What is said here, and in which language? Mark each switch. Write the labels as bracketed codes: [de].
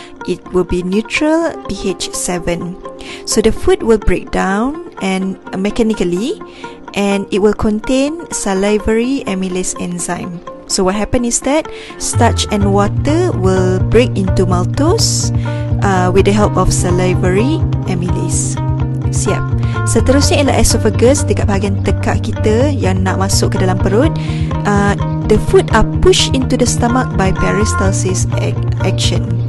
[en] It will be neutral pH 7. So, the food will break down and mechanically and it will contain salivary amylase enzyme. So what happen is that starch and water will break into maltose with the help of salivary amylase. [ms] Siap. Seterusnya ialah esophagus, dekat bahagian tekak kita yang nak masuk ke dalam perut. [en] The food are pushed into the stomach by peristalsis action.